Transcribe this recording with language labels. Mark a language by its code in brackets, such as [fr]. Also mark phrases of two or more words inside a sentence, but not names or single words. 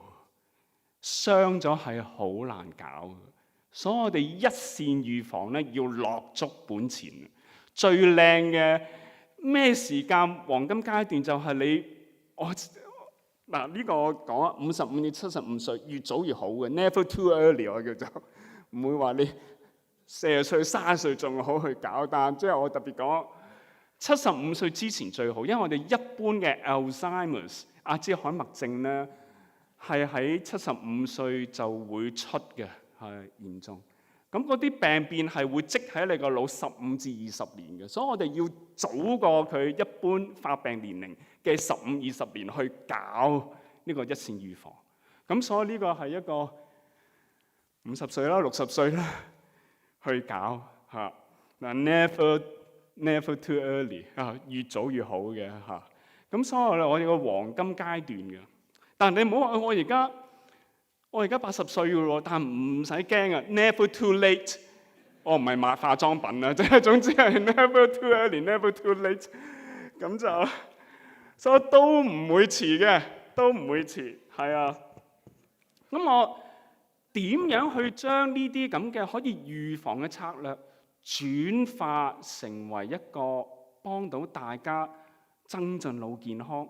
[yue] 傷咗係好難搞嘅，所以我哋一線預防咧要落足本錢。最靚嘅咩時間黃金階段就係呢個我講啊，55至75歲越早越好嘅 ， [en] never too early [yue] 我叫做，唔會話你40歲、30歲仲好去搞，但即係我特別講75歲之前最好，因為我哋一般嘅 Alzheimer's 阿茲海默症咧係喺75歲就會出嘅，係嚴重。咁嗰啲病變係會積喺你個腦15至20年嘅，所以我哋要早過佢一般發病年齡嘅15、20年去搞呢個一線預防。咁所以呢個係一個50歲啦、60歲啦去搞嚇。嗱 [en] never too early [yue] 越早越好嘅嚇。咁所以我哋個黃金階段嘅，但係你唔好話我而家80歲嘅喎，但係唔使驚啊 ！ [en] Never too late， [yue] 我唔係買化妝品啦，即係總之係 [en] never too early， never too late， [yue] 咁就所以都唔會遲嘅，都唔會遲，係啊。咁我點樣去將呢啲咁嘅可以預防嘅策略轉化成為一個幫到大家增進腦健康？